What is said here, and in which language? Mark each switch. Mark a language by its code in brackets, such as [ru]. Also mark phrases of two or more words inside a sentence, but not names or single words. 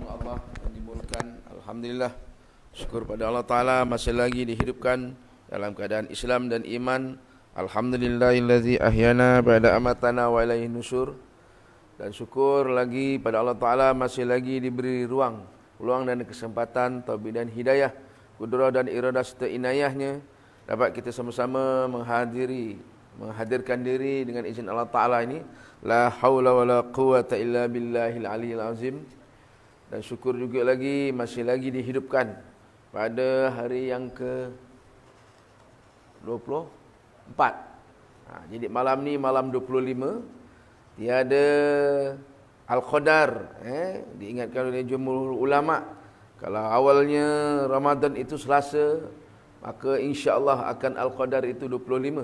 [ms] Allah yang dimulakan. Alhamdulillah, syukur pada Allah Ta'ala masih lagi dihidupkan dalam keadaan Islam dan iman. [ar] الحمد لله الذي أحيانا بعد أماتنا وإليه النشور. [ms] Dan syukur lagi pada Allah Ta'ala masih lagi diberi ruang, peluang dan kesempatan, taufik dan hidayah, kudrah dan iradah serta inayahnya, dapat kita sama-sama menghadirkan diri dengan izin Allah Ta'ala ini. [ar] لا حول ولا قوة إلا بالله العلي العظيم. [ms] Dan syukur juga lagi masih lagi dihidupkan pada hari yang ke 24. Jadi malam ni malam 25, tiada Al-Qadar. Diingatkan oleh jumhur ulama, kalau awalnya Ramadan itu Selasa, maka [ar] إن شاء الله [ms] akan Al-Qadar itu 25.